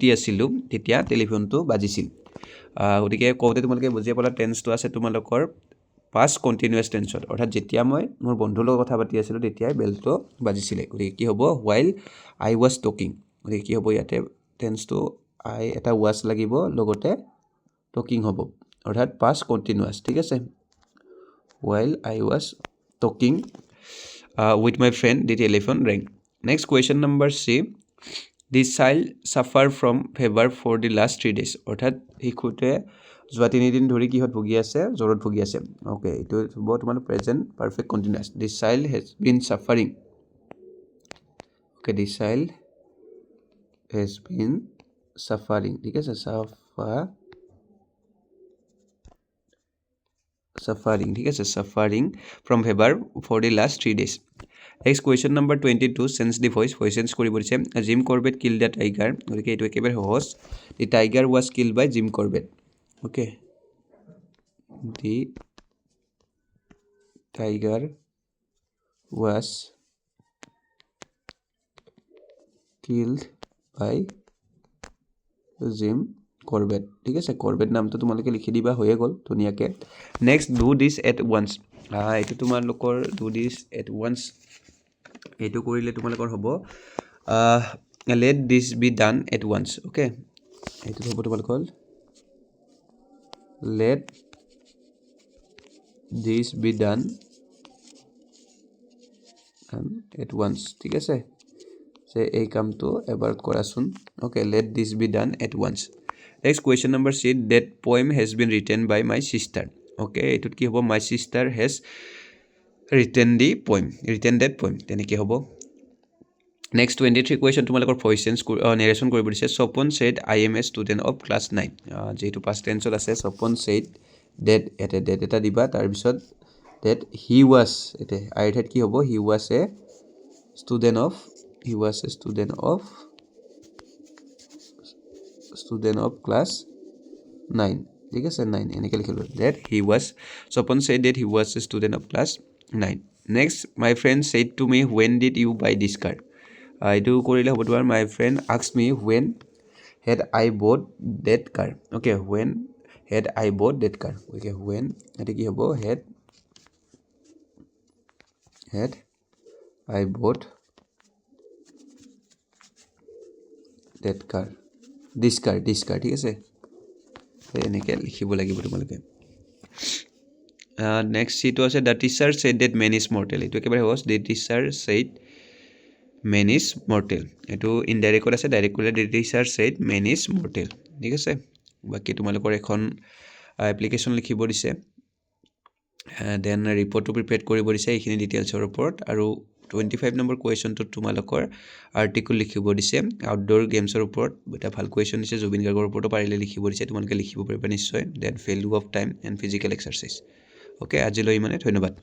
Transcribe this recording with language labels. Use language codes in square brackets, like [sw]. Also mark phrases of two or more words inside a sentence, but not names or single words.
[as] আছিলোঁ তেতিয়া টেলিফোনটো বাজিছিল গতিকে কওঁতে তোমালোকে বুজি পালা টেন্সটো আছে তোমালোকৰ পাষ্ট কণ্টিনিউৱাছ টেন্সত অৰ্থাৎ যেতিয়া মই মোৰ বন্ধুৰ লগত কথা পাতি আছিলোঁ তেতিয়াই বেলটো বাজিছিলে গতিকে কি হ'ব [en] while I was talking [as] গতিকে কি হ'ব ইয়াতে টেন্সটো আই এটা ৱাজ লাগিব লগতে টকিং হ'ব [en] অৰ্থাৎ past continuous [as] ঠিক আছে [en] while I was talking with my friend the telephone rang next question number C the child suffer from fever for the last 3 days [as] অৰ্থাৎ শিশুতে যোৱা 3 দিন ধৰি কিহত ভুগি আছে জ্বৰত ভুগি আছে ওকে এইটো হ'ব তোমাৰ [en] present perfect continuous the child has been suffering okay the child has been suffering [as] ঠিক আছে [en] suffering [as] ঠিক আছে [en] suffering from fever for the last 3 days next question number 22 sense the voice [as] চেঞ্জ কৰিব দিছে [en] জিম কৰবেট killed the tiger [as] গতিকে এইটো একেবাৰে সহজ [en] the tiger was killed by জিম কৰবেট okay the tiger was killed by [as] জিম কৰবেট ঠিক আছে কৰবেট নামটো তোমালোকে লিখি দিবা হৈয়ে গ'ল ধুনীয়াকে নেক্সট [en] do this at once [as] এইটো তোমালোকৰ [en] do this at once [as] এইটো কৰিলে তোমালোকৰ হ'ব [en] let this be done at once [as] ওকে এইটো হ'ব তোমালোকৰ লেট [en] this be done at once [as] ঠিক আছে যে এই কামটো এবাৰ কৰাচোন [en] ওকে let this be done at once next question number C that poem has been written by my sister okay [as] এইটোত কি হ'ব [en] my sister has written that poem [as] তেনেকৈ হ'ব [en] next 23 question তোমালোকৰ voice sense narration [as] কৰিব দিছে [en] Sopon said I am a student of class 9 যেটো past tense আছে Sopon said that [as] এটা দিবা তাৰ পিছত [en] that he was এতে I had [as] কি হ'ব [en] he was a student of class 9 [as] ঠিক আছে 9 এনেকৈ লিখিলো [en] that he was Sopon said that he was a student of class 9 next my friend said to me when did you buy this car [as] এইটো কৰিলে হ'ব তোমাৰ [en] my friend asked me when had I bought that car okay when had I bought that car okay when [as] এটা কি হ'ব [en] had I bought that car this car [as] ঠিক আছে এনেকৈ লিখিব লাগিব তোমালোকে নেক্সট সিটো আছে [en] the teacher said that man is mortal [as] এইটো একেবাৰে সহজ [en] the teacher said man is mortal [as] এইটো ইনডাইৰেক্ট আছে ডাইৰেক্ট কৰিলে [en] the teacher said man is mortal [as] ঠিক আছে বাকি তোমালোকৰ এখন এপ্লিকেশন লিখিব দিছে দেন ৰিপৰ্টটো প্ৰিপেয়াৰ কৰিব দিছে এইখিনি ডিটেইলছৰ ওপৰত আৰু 25 নম্বৰ কুৱেশ্যনটো তোমালোকৰ আৰ্টিকল লিখিব দিছে [en] outdoor gamesৰ [as] ওপৰত এটা ভাল কুৱেশ্যন দিছে জুবিন গাৰ্গৰ ওপৰতো পাৰিলে লিখিব দিছে তোমালোকে লিখিব পাৰিবা নিশ্চয় দেন [en] value of time and physical exercise [as] ওকে আজিলৈ ইমানে ধন্যবাদ